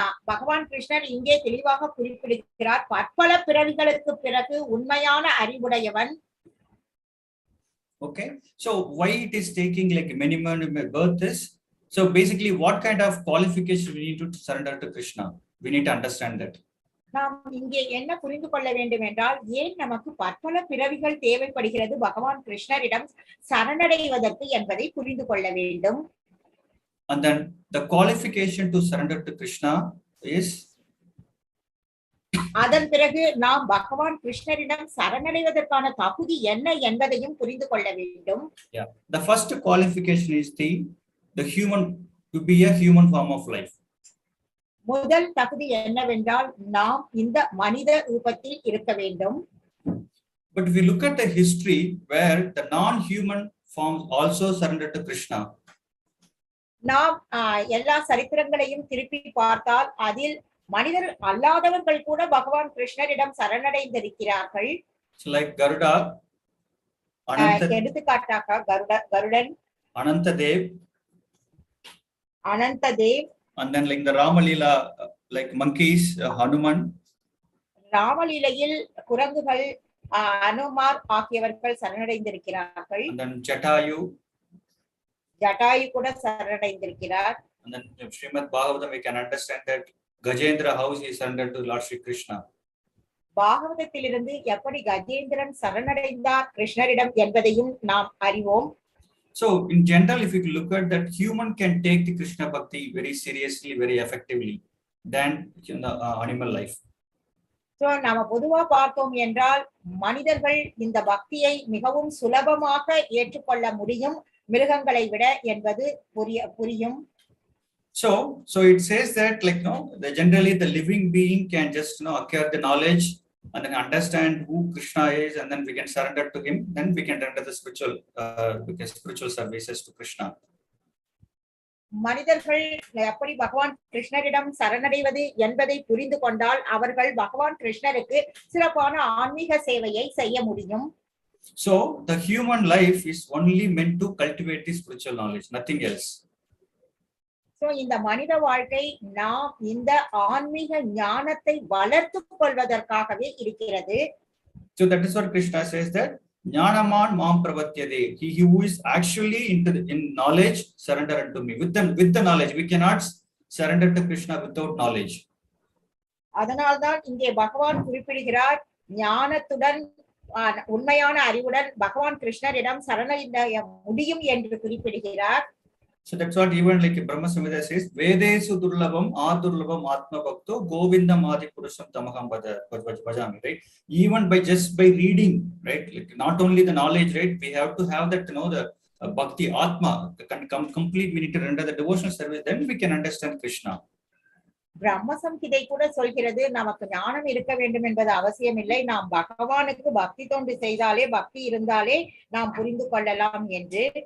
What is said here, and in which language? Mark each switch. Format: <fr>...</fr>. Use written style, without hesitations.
<ta>பகவான் கிருஷ்ணர் இங்கே தெளிவாக குறிப்பிடுகிறார், பற்பல பிறவிகளுக்கு பிறகு உண்மையான அறிவுடையவன்.</ta> <en>Okay, so why it is taking like many births is, so basically what kind of qualification we need to surrender to Krishna? We need to understand that.</en> <ta>நாம் இங்கே என்ன புரிந்து கொள்ள வேண்டும் என்றால், ஏன் நமக்கு பற்பல பிறவிகள் தேவைப்படுகிறது பகவான் கிருஷ்ணரிடம் சரணடைவதற்கு என்பதை புரிந்து கொள்ள வேண்டும்.</ta> <en>And then the qualification to surrender to Krishna is,</en> <ta>அதன் பிறகு நாம் பகவான் கிருஷ்ணரிடம் சரணடைவதற்கான தகுதி என்ன என்பதையும் புரிந்து கொள்ள வேண்டும்.</ta> <en>Yeah, the first qualification is the human, to be a human form of life.</en> <ta>முதல் தகுதி என்னவென்றால், நாம் இந்த மனித ரூபத்தில் இருக்க வேண்டும்.</ta> <en>But if we look at the history where the non-human forms also surrendered to Krishna,</en> <ta>நாம் எல்லா சரித்திரங்களையும் திருப்பி பார்த்தால் அதில் மனிதர் அல்லாதவர்கள் கூட பகவான் கிருஷ்ணரிடம் சரணடைந்திருக்கிறார்கள்.</ta> <en>Like Garuda,</en> <ta>எடுத்துக்காட்டாக கருடன், அனந்ததேவ்,</ta> <en>and then like the Ramalila, like monkeys, Hanuman.</en> <ta>ராமலீலையில் குரங்குகள், அனுமார் ஆகியவர்கள் சரணடைந்திருக்கிறார்கள்.</ta> <en>And then Jatayu</en> <ta>கூட சரணடைந்திருக்கிறார்.</ta> <en>And then Srimad Bhagavatam, we can understand that Gajendra, how he surrendered to Lord Śrī Kṛṣṇa.</en> <ta>பாகவதத்திலிருந்து எப்படி கஜேந்திரன் சரணடைந்தார் கிருஷ்ணரிடம் என்பதையும் நாம் அறிவோம்.</ta> <en>So in general, if you look at that, human can take the Krishna Bhakti very seriously, very effectively than in the animal life.</en> <ta>So நாம பொதுவா பார்த்தோம் என்றால் மனிதர்கள் இந்த பக்தியை மிகவும் சுலபமாக ஏற்றுக்கொள்ள முடியும் மிருகங்களை விட என்பது புரியும்.</ta> <en>So it says that like generally the living being can just acquire the knowledge and then understand who Krishna is, and then we can surrender to him, then we can render the spiritual services to Krishna.</en> <ta>மனிதர்கள் எப்படி பகவான் கிருஷ்ணரிடம் சரணடைவது என்பதை புரிந்து கொண்டால் அவர்கள் பகவான் கிருஷ்ணருக்கு சிறப்பான ஆன்மீக சேவையை செய்ய முடியும்.</ta> <en>So the human life is only meant to cultivate the spiritual knowledge, nothing else.</en> <ta>So இந்த மனித வாழ்க்கை நாம் இந்த ஆன்மீக ஞானத்தை வளர்த்துக் கொள்வதற்காகவே இருக்கிறது.</ta> <en>So that is what Krishna says, that</en> <sa>jñāna-vān mahā prapadyate.</sa> <en>He who is actually in knowledge, surrender unto me. With the knowledge, we cannot surrender to Krishna without knowledge.</en> <ta>அதனால்தான் இங்கே பகவான் குறிப்பிடுகிறார், ஞானத்துடன் உண்மையான அறிவுடன் பகவான் கிருஷ்ணரிடம் சரணடைய முடியும் என்று குறிப்பிடுகிறார்.</ta> <en>So that's what even like Brahma Samhita says,</en> <sa>Vede su-durlabhaḥ ādurlabhaḥ ātmā bhakto govindam ādi puruṣam tamaham bhajami,</sa> <en>right? Even just by reading, right? Like not only the knowledge, right? We have to have that, the bhakti atma complete. We need to render the devotional service, then we can understand Krishna.</en> <ta>பிரம்ம சம்ஹிதை கூட சொல்கிறது, நமக்கு ஞானம் இருக்க வேண்டும் என்பது அவசியம் இல்லை, நாம் பகவானுக்கு பக்தி தொண்டு செய்தாலே, பக்தி இருந்தாலே நாம் புரிந்து கொள்ளலாம் என்று.</ta>